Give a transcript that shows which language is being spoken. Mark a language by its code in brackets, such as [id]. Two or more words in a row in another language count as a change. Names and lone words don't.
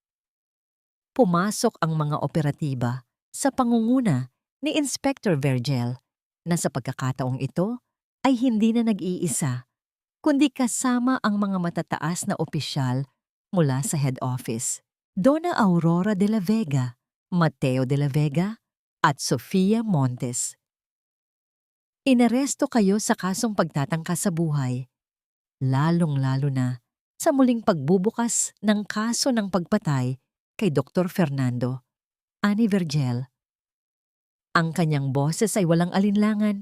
[tl] Pumasok ang mga operatiba sa pangunguna ni Inspector Vergel na sa pagkakataong ito ay hindi na nag-iisa, kundi kasama ang mga matataas na opisyal mula sa head office. Donna Aurora de la Vega, Mateo de la Vega, at Sofia Montes. Inaresto kayo sa kasong pagtatangka sa buhay, lalong-lalo na sa muling pagbubukas ng kaso ng pagpatay kay Dr. Fernando, ani Vergel. Ang kanyang boses ay walang alinlangan.